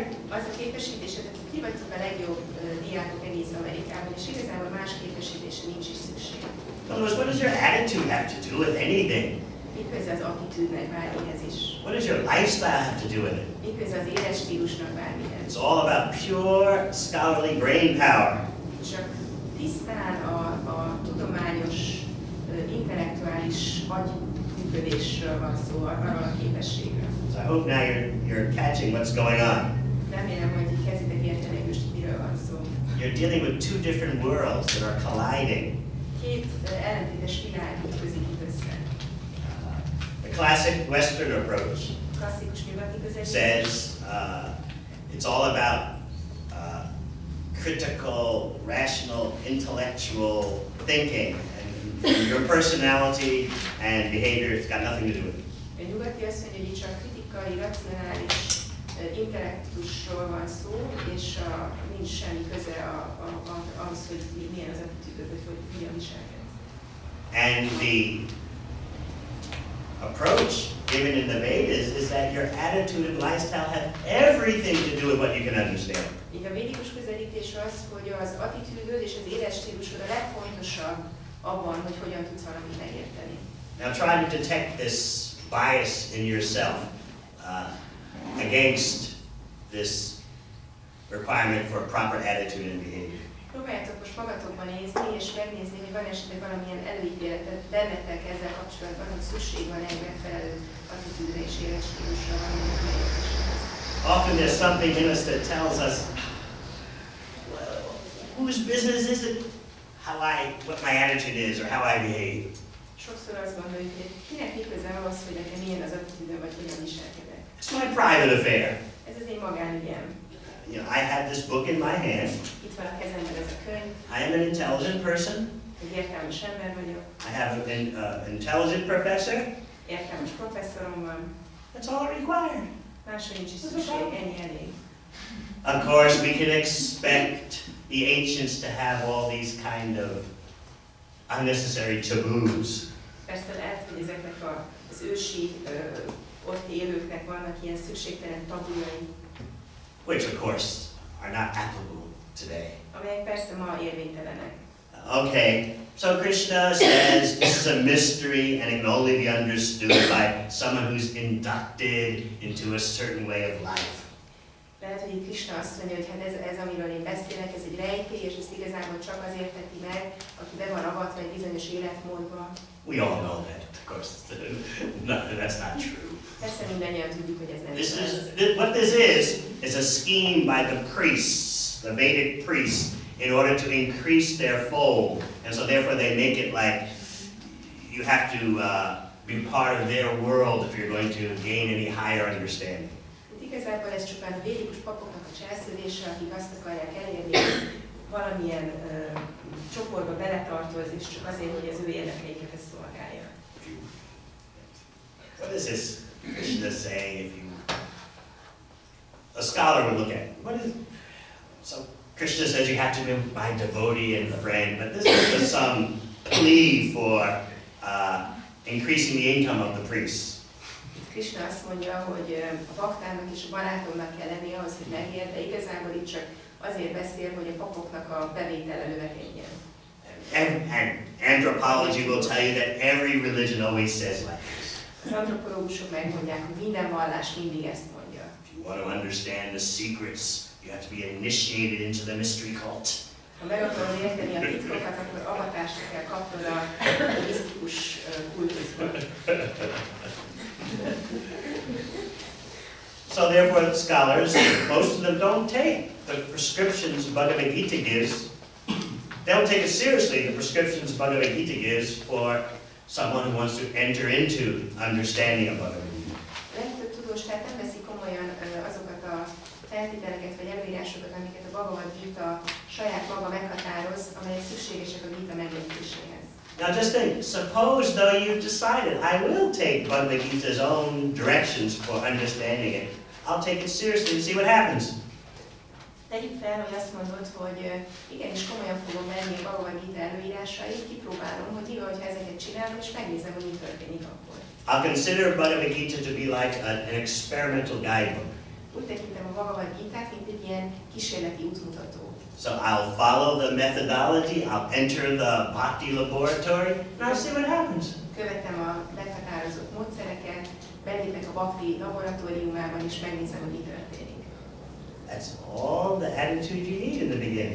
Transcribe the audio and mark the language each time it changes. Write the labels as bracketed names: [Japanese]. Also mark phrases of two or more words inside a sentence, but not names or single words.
[Hungarian] Az a képesítésed, hogy ki vagytok a legjobb diákok egész Amerikában, és igazából más képesítésre nincs is szükség. [English] In other words, what does your attitude have to do with anything? [Hungarian] Mi köze az attitűdnek bármihez is? [English] What does your lifestyle have to do with it? [Hungarian] Mi köze az életstílusnak bármihez? [English] It's all about pure scholarly brain power. [Hungarian] Csak tisztán a tudományos, intellektuális agyműködésről van szó, arról a képességről. [English] So I hope now you're catching what's going on. [Hungarian] Remélem, hogy kezditek érteni, hogy most miről van szó. [English] You're dealing with two different worlds that are colliding. [Hungarian] Két ellentétes világ ütközik itt össze. [English] The classic Western approach [Hungarian] Klasszikus nyugati közelítés [English] says it's all about critical, rational, intellectual thinking, and your personality and behavior has got nothing to do with it. [Hungarian] A nyugati azt mondja, hogy itt csak kritikai, racionális, intellektusról van szó, és nincs semmi köze ahhoz, hogy milyen az attitűdöd, vagy hogy hogyan viselkedsz. [English] And the approach given in the Vedas is that your attitude and lifestyle have everything to do with what you can understand. [Hungarian] Így a védikus közelítés az, hogy az attitűdöd és az életstílusod a legfontosabb abban, hogy hogyan tudsz valamit megérteni. [English] Now try to detect this bias in yourself against this requirement for a proper attitude and behavior. [Hungarian] Próbáljátok most magatokban nézni, és megnézni, hogy van esetleg valamilyen előítéletet bennetek ezzel kapcsolatban, hogy szükség van egy megfelelő attitűdre és életstílusra valamilyen megértéshez. [English] Often there's something in us that tells us, well, whose business is it what my attitude is or how I behave. [Hungarian] Sokszor azt gondoljuk, hogy kinek mi köze ahhoz, hogy nekem milyen az attitűdöm, vagy hogyan viselkedek. [English] It's my private affair. [Hungarian] Ez az én magánügyem. [English] You know, I have this book in my hand. [Hungarian] Itt van a kezemben ez a könyv. [English] I am an intelligent person. [Hungarian] Egy értelmes ember vagyok. [English] I have an intelligent professor. [Hungarian] Értelmes professzorom van. [English] That's all required. [Hungarian] Másra nincs is szükség, ennyi elég. [English] Of course, we can expect the ancients to have all these kind of unnecessary taboos. [Hungarian] Persze lehet, hogy ezeknek az ősi ott élőknek vannak ilyen szükségtelen tabujai. [English] Which of course are not applicable today. [Hungarian] Amelyek persze ma érvénytelenek. [English] Okay, so Krishna says this is a mystery and it can only be understood by someone who's inducted into a certain way of life. [Hungarian] Lehet, hogy itt Krishna azt mondja, hogy hát ez amiről én beszélek, ez egy rejtély, és ezt igazából csak az érteti meg, aki be van avatva egy bizonyos életmódba. [English] We all know that, of course. No, that's not true. [Hungarian] Persze mindannyian tudjuk, hogy ez nem [English] What this is a scheme by the priests, the Vedic priests, in order to increase their fold. And so therefore they make it like you have to be part of their world if you're going to gain any higher understanding. [Hungarian] Igazából ez csupán a védikus papoknak a cselszövése, akik azt akarják elérni, hogy valamilyen csoportba beletartoz, és csak azért, hogy az ő érdekeiket ez szolgálja. [English] What is this Krishna saying if you... A scholar would look at it. What is... So Krishna says you have to be my devotee and friend, but this is just some plea for increasing the income of the priests. [Hungarian] Krishna azt mondja, hogy a baktának és a barátomnak kell lenni ahhoz, hogy megér, de igazából itt csak azért beszél, hogy a papoknak a bevétele növekedjen. [English] And anthropology will tell you that every religion always says like this. [Hungarian] Az antropológusok megmondják, hogy minden vallás mindig ezt mondja. [English] If you want to understand the secrets, you have to be initiated into the mystery cult. [Hungarian] Ha meg akarod érteni a titkokat, akkor avatást kell kapnod a misztikus kultuszba. [English] So therefore, scholars, most of them don't take the prescriptions Bhagavad Gita gives. They don't take it seriously, the prescriptions Bhagavad Gita gives for someone who wants to enter into understanding of Bhagavad Gita. [Hungarian] Legtöbb tudós tehát nem veszi komolyan azokat a feltételeket vagy előírásokat, amiket a Bhagavad Gita saját maga meghatároz, amelyek szükségesek a Gita megértéséhez. [English] Now just think, suppose though you've decided, I will take Bhagavad Gita's own directions for understanding it. I'll take it seriously and see what happens. [Hungarian] Tegyük fel, hogy azt mondod, hogy igenis komolyan fogom venni a Bhagavad Gita előírásait, kipróbálom, hogy mi van, ha ezeket csinálom, és megnézem, hogy mi történik akkor. [English] I'll consider Bhagavad Gita to be like an experimental guidebook. [Hungarian] Úgy tekintem a Bhagavad Gitát, mint egy ilyen kísérleti útmutató. [English] So I'll follow the methodology, I'll enter the bhakti laboratory, and I'll see what happens. [Hungarian] Követem a meghatározott módszereket, belépek a bhakti laboratóriumában, és megnézem, hogy mi történik. [English] That's all the attitude you need in the beginning.